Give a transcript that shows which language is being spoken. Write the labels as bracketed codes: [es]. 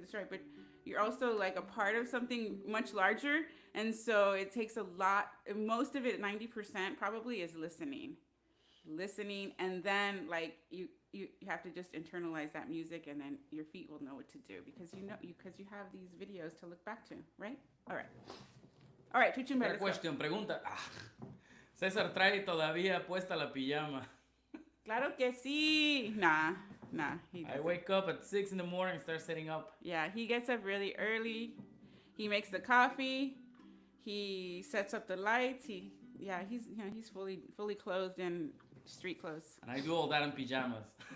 [en] But you're also like a part of something much larger, and so it takes a lot. Most of it, 90% probably, is listening, and then like you have to just internalize that music, and then your feet will know what to do because you have these videos to look back to, right? All right, Chuchumbe, [es] Pregunta. César trae todavía puesta la pijama. Claro que sí. [en] Nah, he doesn't. I wake up at 6 in the morning and start setting up. Yeah, he gets up really early. He makes the coffee. He sets up the lights. He's fully clothed in street clothes. And I do all that in pajamas.